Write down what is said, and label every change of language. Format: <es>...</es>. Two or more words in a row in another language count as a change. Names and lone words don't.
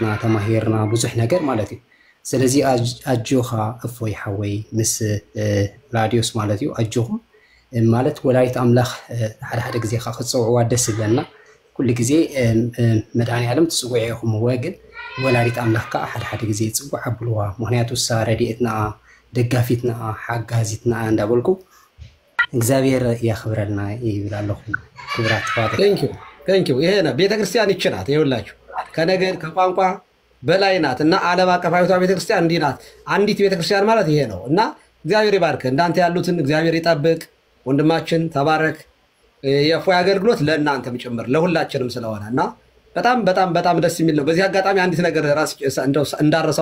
<ti>ተማሂርና ብዙሕ ነገር ማለት እዩ ስለዚ ኣጆኻ እፎይ ሓወይ ምስ ላድዮስ ማለት እዩ ኣጆኹም ማለት ወላዲት ኣምላኽ ሓደ ግዜ ክፅውዕዋ ደስ ይብለና ኩሉ ግዜ መድኃኔ ዓለም ትፅውዕ ኢኹም ግን ወላዲት ኣምላኽ ከዓ ሓደ ግዜ ይፅዋዕ ኣብልዋ ምክንያቱ እሳ ረድኤትና ደጋፊትና ሓጋዚትና እንዳበልኩ እግዚአብሔር ያክብረና ይብል ኣለኹ ክብራት ተባረክ</ti> <en>thank you</en> <am>ይሄ ነው ቤተክርስቲያን ይችላል ይኸውላችሁ ከነገር ከቋንቋ በላይ ናት እና ዓለም አቀፋዊቷ ቤተክርስቲያን እንዲህ ናት አንዲት ቤተክርስቲያን ማለት ይሄ ነው እና እግዚአብሔር ይባርክ እንዳንተ ያሉትን እግዚአብሔር ይጠብቅ ወንድማችን ተባረክ የፎይ አገልግሎት ለእናንተም ጭምር ለሁላችንም ስለሆነና በጣም ደስ የሚል ነው በዚህ አጋጣሚ አንዲት ነገር ራስ እንዳረሰው</am>